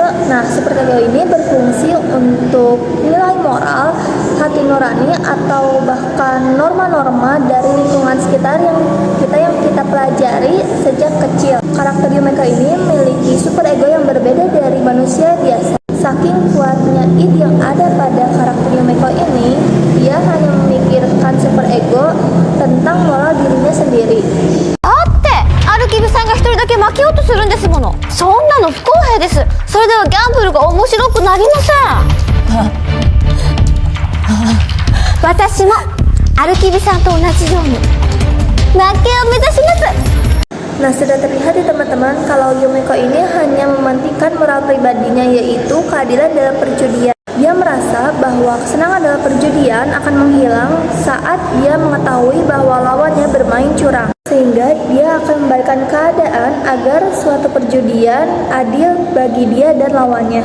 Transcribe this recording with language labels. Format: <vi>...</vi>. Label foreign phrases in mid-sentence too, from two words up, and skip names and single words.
<id>Nah,</id> <en>super ego</en> <id>ini berfungsi untuk nilai moral, hati nurani, atau bahkan norma-norma dari lingkungan sekitar yang kita pelajari sejak kecil. Karakter Yumeko ini memiliki</id> <en>super ego</en> <id>yang berbeda dari manusia biasa. Saking kuatnya id yang ada pada karakter Yumeko ini, dia hanya memikirkan</id> <en>super ego</en> <id>tentang moral dirinya sendiri.</id> <ja>アルキブさんが一人だけ負けようとするんですもの。そんなの不公平です。それではギャンブルが面白くなりません。私もアルキブさんと同じように負けを目指します。</ja> <id>Nah, sudah terlihat ya teman-teman kalau Yumeko ini hanya mementingkan moral pribadinya, yaitu keadilan dalam perjudian. Dia merasa bahwa kesenangan dalam perjudian akan menghilang saat dia mengetahui bahwa lawannya bermain curang, sehingga dia akan membalikan keadaan agar suatu perjudian adil bagi dia dan lawannya.</id>